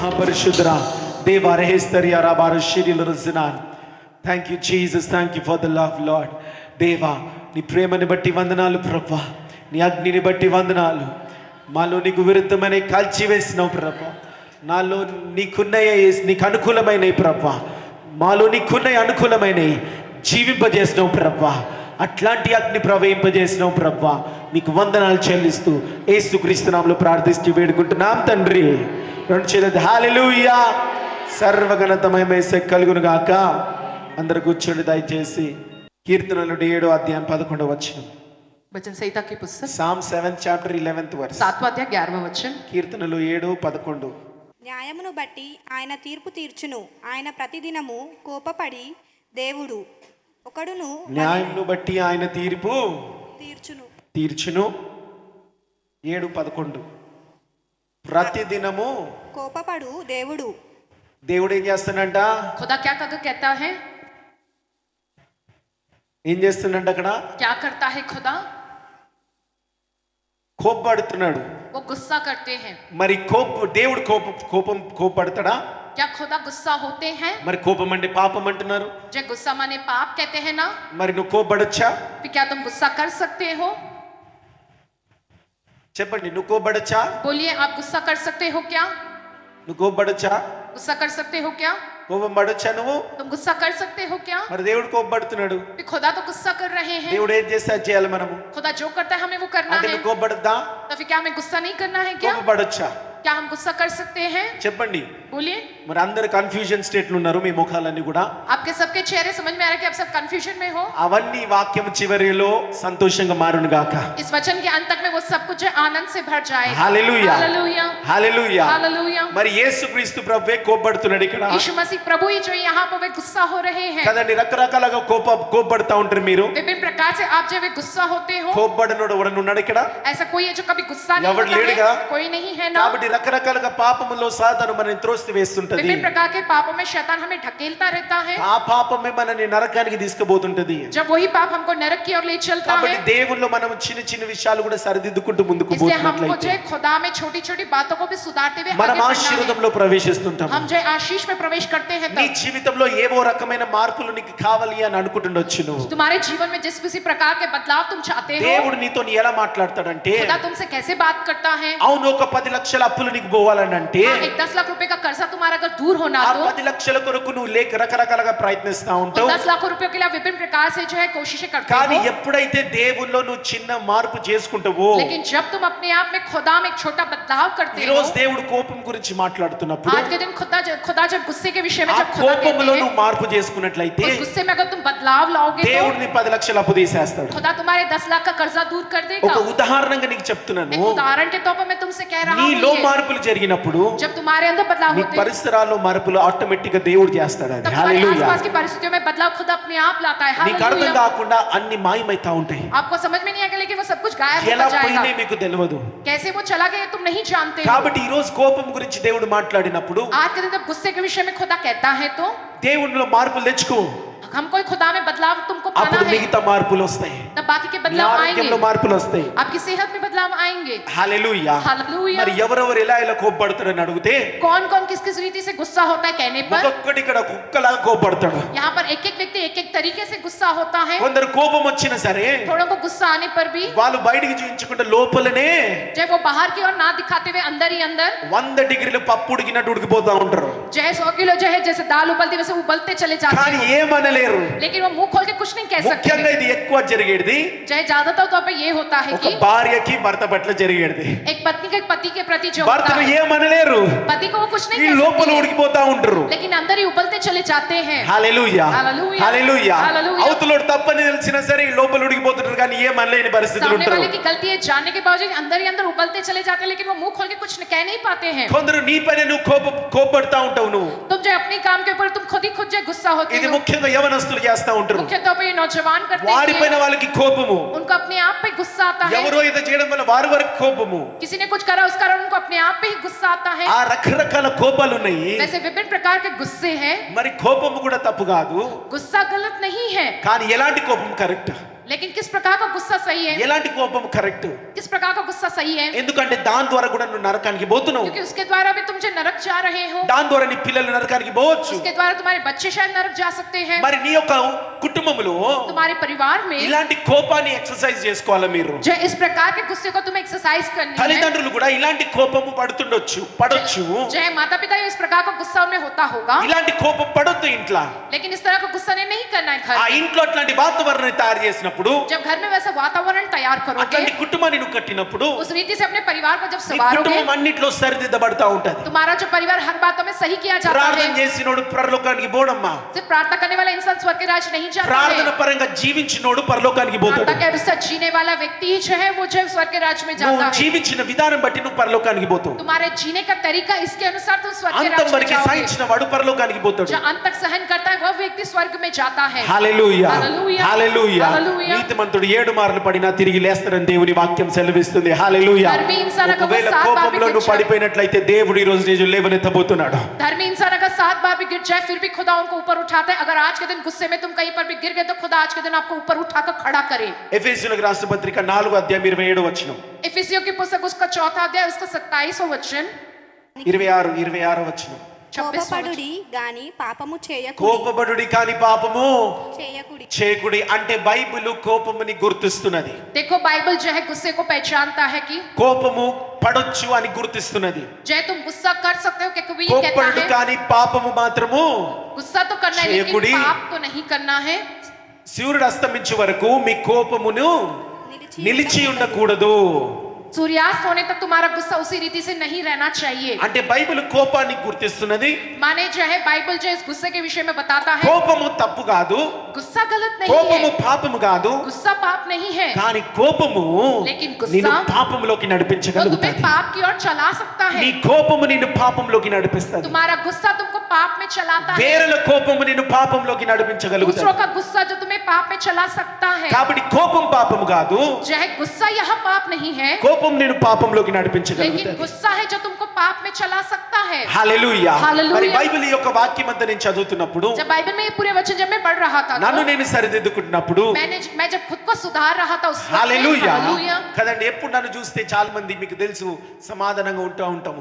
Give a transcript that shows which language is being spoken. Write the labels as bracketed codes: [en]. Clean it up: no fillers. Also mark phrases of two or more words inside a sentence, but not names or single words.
[te] పరిశుద్ధుడా దేవా రెహస్తరియా రాబారు షిరిలు రుజునాన్. [en] Thank you Jesus, thank you for the love Lord. [te] దేవా నీ ప్రేమని బట్టి వందనాలు ప్రభా, నీ అగ్నిని బట్టి వందనాలు. మాలో నీకు విరుద్ధమైన కాల్చివేసినావు ప్రభా, నాలో నీకున్నయ్య నీకు అనుకూలమైనవి ప్రభా, మాలో నీకున్నవి అనుకూలమైనవి జీవింపజేసినావు ప్రభా. అట్లాంటి అగ్ని ప్రవహింపజేసినావు ప్రభా, నీకు వందనాలు చెల్లిస్తూ యేసుక్రీస్తు నామములో ప్రార్థిస్తూ వేడుకుంటున్నాం తండ్రి. రెండు చేతులెత్తి హల్లెలూయా. సర్వఘనత మహిమ యేసుకే కలుగును గాక. అందరూ కూర్చోండి దయచేసి. కీర్తనలు 7వ అధ్యాయం 11వ వచనం. [hi] वचन संहिता की पुस्तक [en] Psalm 7 chapter 11th verse. [hi] 7वां अध्याय 11वां वचन. [te] కీర్తనలు 7:11. న్యాయమును బట్టి ఆయన తీర్పు తీర్చును, ఆయన ప్రతిదినము కోపపడి దేవుడు ఒకడును. న్యాయమును బట్టి ఆయన తీర్పు తీర్చును. 7:11. ప్రతిదినము కోపపడు దేవుడు. దేవుడు ఏం చేస్తాడంట? [hi] खुदा क्या कहता है? [te] ఏం చేస్తున్నాడు అక్కడ? [hi] क्या करता है खुदा? [te] కోపపడుతున్నాడు. [hi] वो गुस्सा करते हैं. [te] మరి దేవుడు కోపపడతాడా? [hi] क्या खुदा गुस्सा होते हैं? [te] మరి కోపం అంటే పాపం అంటున్నారు. [hi] जो गुस्सा माने पाप कहते हैं ना. [te] మరి నువ్వు కోపపడొచ్చా? [hi] फिर क्या तुम गुस्सा कर सकते हो? [te] చెప్పండి, నువ్వు కోపపడొచ్చా? [hi] बोलिए, आप गुस्सा कर सकते हो क्या? [te] నువ్వు కోపపడొచ్చా? [hi] गुस्सा कर सकते हो क्या? [te] కోపం పడొచ్చా నువ్వు? [hi] तुम गुस्सा कर सकते हो क्या? [te] మరి దేవుడు కోపపడుతున్నాడు. [hi] फिर खुदा तो गुस्सा कर रहे हैं. [te] దేవుడు ఏం చేస్తే అది చేయాలి మనము. [hi] खुदा जो करता है हमें वो करना [te] అంటే [hi] है. [te] నువ్వు కోపపడద్దా? [hi] तो फिर क्या हमें गुस्सा नहीं करना है क्या? [te] కోపపడొచ్చా? [hi] क्या हम गुस्सा कर सकते हैं? [te] చెప్పండి. [hi] बोलिए. [te] మరి అందరు [en] confusion state [te] లో ఉన్నారు, మీ ముఖాలన్నీ కూడా. [hi] आपके सबके चेहरे समझ में आ रहा है कि आप सब कंफ्यूजन में हो. [te] అవన్నీ వాక్యం చివరిలో సంతోషంగా మారును గాక. [hi] इस वचन के अंत तक में वो सब कुछ आनंद से भर जाएगा. [te] హల్లెలూయా, [hi] हालेलुया, [te] హల్లెలూయా, [hi] हालेलुया. [te] మరి యేసుక్రీస్తు ప్రభువే కోపపడుతున్నాడు ఇక్కడ. [hi] यीशु मसीह प्रभु ही जो यहाँ पर वे गुस्सा हो रहे हैं. [te] కదండి, రకరకాలుగా కోపపడతా ఉంటారు మీరు. [hi] विभिन्न प्रकार से आप जो वे गुस्सा होते हो. [te] కోపపడనోడు ఎవడన్నా ఉన్నాడు ఇక్కడ? [hi] ऐसा कोई है जो कभी गुस्सा नहीं [te] ఎవడు [hi] होता [te] లేడుగా? [hi] है? कोई नहीं है ना. [te] కాబట్టి రకరకాలుగా పాపములో సాతాను మనల్ని త్రోసి వేస్తుంటది. [hi] विभिन्न प्रकार के पापों में शैतान हमें ढकेलता रहता है. [te] ఆ పాపమే మనల్ని నరకానికి తీసుకుపోతుంటది. [hi] जब वही पाप हमको नरक की ओर ले चलता [te] కాబట్టి [hi] है. [te] దేవుల్లో మనం చిన్న చిన్న విషయాలు కూడా సరిదిద్దుకుంటూ ముందుకు [hi] इसलिए हमको [te] పోతున్నట్లయితే [hi] जो खुदा में छोटी-छोटी बातों को भी सुधारते हुए [te] మనం [hi] आगे बढ़ना है. [te] ఆశీర్వాదంలో ప్రవేశిస్తుంటాం. [hi] हम जो आशीष में प्रवेश करते हैं [te] నీ [hi] तब [te] జీవితంలో ఏవో రకమైన మార్పులు నీకు కావాలి అని అనుకుంటుండొచ్చు నువ్వు. [hi] तुम्हारे जीवन में जिस किसी प्रकार के बदलाव तुम चाहते हो. [te] దేవుడు నీతో ఎలా మాట్లాడతాడంటే, [hi] खुदा तुमसे कैसे बात करता है? [te] అవును ఒక 10 లక్షల అప్పులు నీకు పోవాలని అంటే [hi] हाँ, एक 10 लाख रुपए का कर्जा तुम्हारा अगर दूर होना [te] ఆ [hi] तो [te] 10 లక్షల కొరకు నువ్వు రకరకాలుగా ప్రయత్నిస్తా ఉంటావు. [hi] 10 लाख रुपयों के लिए आप विभिन्न प्रकार से जो है कोशिशें करते [te] కానీ [hi] हो. [te] ఎప్పుడైతే దేవుల్లో నువ్వు చిన్న మార్పు చేసుకుంటావో, [hi] लेकिन जब तुम अपने आप में खुदा में एक छोटा बदलाव करते [te] ఈ [hi] हो. [te] రోజు దేవుడు కోపం గురించి మాట్లాడుతున్నప్పుడు [hi] आज के दिन खुदा जब गुस्से के विषय में [te] ఆ [hi] जब खुदा कहते [te] కోపంలో [hi] हैं, [te] నువ్వు మార్పు చేసుకున్నట్లయితే [hi] उस गुस्से में अगर तुम बदलाव लाओगे तो [te] దేవుడు నీ 10 లక్షల అప్పు తీసేస్తాడు. [hi] खुदा तुम्हारे 10 लाख का कर्जा दूर कर देगा. [te] ఒక ఉదాహరణగా నీకు చెప్తున్నాను. [hi] एक उदाहरण के तौर पर मैं तुमसे कह रहा हूँ [te] నీలో [hi] ये, [te] మార్పులు జరిగినప్పుడు [hi] जब तुम्हारे अंदर बदलाव [te] నీ [hi] होते हैं, [te] పరిసరాల్లో మార్పులు ఆటోమేటిక్ గా దేవుడు చేస్తాడు. అది [hi] तब तुम्हारे [te] హల్లెలూయా. [hi] आसपास की परिस्थितियों में बदलाव खुद अपने आप लाता है. [te] నీకు అర్థం [hi] हालेलुया. [te] కాకుండా అన్ని మాయమైతా ఉంటాయి. [hi] आपको समझ में नहीं आएगा लेकिन वो सब कुछ गायब [te] ఎలా [hi] हो जाएगा. [te] పోయినే మీకు తెలియదు. [hi] कैसे वो चला गया तुम नहीं जानते हो. [te] కాబట్టి ఈ రోజు కోపం గురించి దేవుడు మాట్లాడినప్పుడు [hi] आज के दिन जब गुस्से के विषय में खुदा कहता है तो [te] దేవునిలో మార్పులు తెచ్చుకో, [hi] हमको खुदा में बदलाव तुमको पाना [te] అప్పుడు [hi] है. [te] మిగతా మార్పులు వస్తాయి. [hi] तब बाकी के [te] నీ [hi] बदलाव [te] ఆరోగ్యంలో [hi] आएंगे. [te] మార్పులు వస్తాయి. [hi] आपकी सेहत में बदलाव आएंगे. [te] హల్లెలూయా. [hi] हालेलुया. [te] మరి ఎవరెవరు ఎలా కోపపడతారని అడిగితే [hi] कौन कौन किस किस रीति से गुस्सा होता है कहने पर [te] ఒక్కొక్కటి ఇక్కడ కుక్కలాగా కోపడతాడు. [hi] यहाँ पर एक एक व्यक्ति एक एक तरीके से गुस्सा होता है. [te] కొందరు కోపం వచ్చినా సరే [hi] थोड़ों को गुस्सा आने पर भी [te] వాళ్ళు బయటికి చూపించకుండా లోపలనే [hi] जब वो बाहर की ओर ना दिखाते हुए अंदर ही अंदर [te] 100 డిగ్రీలు పప్పు ఉడికినట్టు ఉడికిపోతా ఉంటారు. [hi] जो है 100 किलो जो है जैसे दाल उबलती वैसे उबलते चले जाते [te] కానీ [hi] हैं. [te] ఏమనలేరు. [hi] लेकिन वो मुंह खोल के कुछ नहीं कह सकते. [te] ముఖ్యంగా ఇది ఎక్కువ జరిగేది [hi] चाहे ज्यादातर तौर पे ये होता है [te] ఒక [hi] कि [te] భార్యకి భర్త పట్ల జరిగేది. [hi] एक पत्नी के पति के प्रति जो होता [te] భర్తను [hi] है, [te] ఏమనలేరు, [hi] पति को वो कुछ नहीं [te] ఈ [hi] कह [te] లోపల [hi] सकती है, [te] ఉడికిపోతా ఉంటారు. [hi] लेकिन अंदर ही उबलते चले जाते हैं. [te] హల్లెలూయా, హల్లెలూయా, హల్లెలూయా. హల్లెలూయా. అవతలోడు తప్పని తెలిసినా సరే ఈ లోపల ఉడికిపోతుంటారు, కానీ ఏమనలేని పరిస్థితులు [hi] सामने [te] ఉంటారు. [hi] वाले की गलती है जानने के बावजूद अंदर ही अंदर उबलते चले जाते हैं, लेकिन वो मुंह खोल के कुछ कह नहीं पाते हैं. [te] కొందరు నీ పైన నువ్వు కోపపడతా ఉంటావు. నువ్వు [hi] तुम जो अपने काम के ऊपर तुम खुद ही खुद जो गुस्सा होते [te] ఇది [hi] हो. [te] ముఖ్యంగా యవనస్తులు చేస్తా ఉంటారు. [hi] मुख्य तौर पे ये नौजवान करते [te] వారిపైన [hi] हैं. [te] వాళ్ళకి కోపము, [hi] उनको अपने आप पे गुस्सा आता है. [te] ఎవరో ఏదో చేయడం వల్ల వారి వరకు కోపము. [hi] किसी ने कुछ करा उस कारण उनको अपने आप पे ही गुस्सा आता है. [te] ఆ రకరకాల కోపాలు ఉన్నాయి. [hi] वैसे विभिन्न प्रकार के गुस्से हैं. [te] మరి కోపము కూడా తప్పు కాదు, [hi] गुस्सा गलत नहीं है, [te] కానీ ఎలాంటి కోపం కరెక్ట్? [hi] लेकिन किस प्रकार का गुस्सा सही है, [te] ఎలాంటి కోపం కరెక్ట్? [hi] किस प्रकार का गुस्सा सही है, [te] ఎందుకంటే దాని ద్వారా కూడా నువ్వు నరకానికి పోతున్నావు. [hi] क्योंकि उसके द्वारा भी तुम जो नरक जा रहे हो, [te] దాని ద్వారా నీ పిల్లలు నరకానికి పోవచ్చు. [hi] उसके द्वारा तुम्हारे बच्चे शायद नरक जा सकते हैं. [te] మరి నీ యొక్క కుటుంబంలో [hi] तुम्हारे परिवार में [te] ఇలాంటి కోపాన్ని ఎక్సర్సైజ్ చేసుకోవాలి మీరు. [hi] जो इस प्रकार के गुस्से को तुम्हें एक्सरसाइज करनी है. [te] తల్లిదండ్రులు కూడా ఇలాంటి కోపము పడొచ్చు. [hi] जो है माता पिता इस प्रकार का गुस्सा उनमें होता होगा, [te] ఇలాంటి కోపం పడొద్దు ఇంట్లో. [hi] लेकिन इस तरह का गुस्सा नहीं करना है [te] ఆ [hi] घर में. [te] ఇంట్లో అట్లాంటి వాతావరణాన్ని తయారు చేసినప్పుడు, [hi] जब घर में वैसा वातावरण तैयार करोगे, [te] అట్లాంటి కుటుంబాన్ని నువ్వు కట్టినప్పుడు [hi] उस रीति से अपने परिवार को जब [te] నీ [hi] संवारोगे, [te] కుటుంబం అన్నిట్లో సరిదిద్దబడతా ఉంటది. [hi] तुम्हारा जो परिवार हर बातों में सही किया जाता [te] ప్రార్థన [hi] है. [te] చేసినోడు పరలోకానికి పోడమ్మా. [hi] सिर्फ प्रार्थना करने वाला इंसान स्वर्ग के राज्य नहीं जाता [te] ప్రార్థన [hi] है. [te] పరంగా జీవించినోడు పరలోకానికి పోతాడు. [hi] प्रार्थना के अनुसार जीने वाला व्यक्ति ही जो है वो जो है स्वर्ग के राज्य में [te] నువ్వు [hi] जाता है. [te] జీవించిన విధానం బట్టి నువ్వు పరలోకానికి పోతావు. [hi] तुम्हारे जीने का तरीका इसके अनुसार तुम स्वर्ग के [te] అంతం [hi] राज्य में [te] వరకు [hi] जाओगे. [te] సహించిన వాడు పరలోకానికి పోతాడు. [hi] जो अंत तक सहन करता है वह व्यक्ति स्वर्ग में जाता है. [te] హల్లెలూయా, హల్లెలూయా, హల్లెలూయా. హల్లెలూయా. నీతిమంతుడు 7 మార్లు పడినా తిరిగి లేస్తాడని దేవుని వాక్యం సెలవిస్తుంది. హల్లెలూయా. [hi] धर्मी इंसान अगर वो [te] ఒకవేళ [hi] 7 बार भी [te] కోపంలో [hi] गिर [te] నువ్వు [hi] जाए, [te] పడిపోయినట్లయితే దేవుడు ఈ రోజు నీకు లేవనెత్తబోతున్నాడు. [hi] धर्मी इंसान अगर 7 बार भी गिर जाए फिर भी खुदा उनको ऊपर उठाता है. अगर आज के दिन गुस्से में तुम कहीं पर भी गिर गए तो खुदा आज के दिन आपको ऊपर उठाकर खड़ा करे. [te] ఎఫెసీయులకు రాసిన పత్రిక 4వ అధ్యాయం 27వ వచనం, [hi] इफिसियों की पुस्तक उसका 4था अध्याय उसका 27वां वचन, [te] 26వ వచనం. [hi] 26वां [te] కోపపడుడి గాని పాపము చేయకుడి. కోపపడుడి కాని పాపము చేయకుడి. చేయకుడి అంటే బైబిల్ కోపముని గుర్తిస్తున్నది. [hi] देखो बाइबल जो है गुस्से को पहचानता है कि [te] కోపము పడొచ్చు అని గుర్తిస్తున్నది. [hi] जो है तुम गुस्सा कर सकते हो, क्योंकि वो ये [te] కోపపడు [hi] कहता है [te] కాని పాపము మాత్రము [hi] गुस्सा तो करना है [te] చేయకుడి. [hi] लेकिन पाप तो नहीं करना है. [te] సూర్యుడు అస్తమించే వరకు మీ కోపమును నిలిచి ఉండకూడదు. [hi] सूर्यास्त होने तक तुम्हारा गुस्सा उसी रीति से नहीं रहना चाहिए. [te] అంటే బైబిల్ కోపాన్ని గుర్తిస్తున్నది. [hi] माने जो है बाइबल जो इस गुस्से के विषय में बताता है [te] కోపము తప్పు కాదు, [hi] गुस्सा गलत नहीं [te] కోపము [hi] है, [te] పాపము కాదు, [hi] गुस्सा पाप नहीं है, [te] కానీ కోపము [hi] लेकिन गुस्सा [te] నిన్ను పాపంలోకి [hi] वो तुम्हें [te] నడిపించగలుగుతుంది. [hi] पाप की ओर चला सकता [te] నీ [hi] है. [te] కోపము నిన్ను పాపంలోకి నడిపిస్తుంది. [hi] तुम्हारा गुस्सा तुमको पाप में चलाता है. [te] వేరల కోపము నిన్ను పాపంలోకి [hi] दूसरों [te] నడిపించగలుగుతుంది. [hi] का गुस्सा जो तुम्हें पाप में चला सकता है. [te] కాబట్టి కోపం పాపము కాదు, [hi] जो है गुस्सा यह पाप नहीं है, [te] కోపం నిన్ను పాపంలోకి [hi] लेकिन [te] నడిపించగలుగుతుంది. [hi] गुस्सा है जो तुमको पाप में चला सकता है. [te] హల్లెలూయా. హల్లెలూయా. మరి బైబిల్ యొక్క వాక్యం అంతా నేను చదువుతున్నప్పుడు, [hi] जब बाइबल में ये पूरे वचन जब मैं पढ़ रहा था [te] నన్ను [hi] तो [te] నేను సరిదిద్దుకుంటున్నప్పుడు, [hi] मैं जब खुद को सुधार रहा था उस वक्त में, [te] హల్లెలూయా [hi] हालेलुया, [te] కదండి. ఎప్పుడు నన్ను చూస్తే చాలా మంది మీకు తెలుసు సమాధానంగా ఉంటాము,